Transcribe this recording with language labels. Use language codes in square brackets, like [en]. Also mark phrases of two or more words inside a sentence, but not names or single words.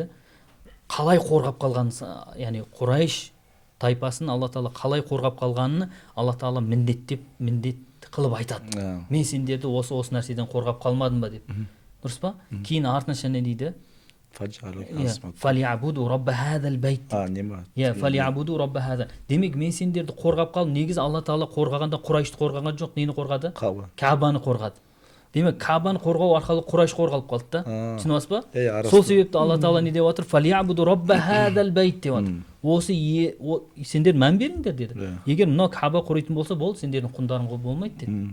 [kk] Қалай қорғап қалғанын, яғни Құрайш тайпасын Алла Тағала қалай қорғап қалғанын Алла Тағала міндет қылып айтады. Мен сендерді осы нәрседен қорғап қалмадым ба деп. Дұрыс па? Кейін артынша не дейді? [ar] فليعبدوا رب هذا البيت. فليعبدوا رب هذا. [kk] Демек мен сендерді қорғап қалдым. Негізі Алла Тағала қорғағанда Құрайшты қорғаған жоқ, нені қорғады? Каабаны қорғады. Демек Каабаны қорғау арқылы Құрайш қорғалып қалды да. Түсінесіз ба? Сол себепті Алла Тағала не деп отыр? [ar] فليعبدوا رب هذا البيت [kk] деп отыр. Осы сендер мән беріңдер деді. Егер мынау Кааба құрайтын болса, болды, сендердің құндарың болмайды деді.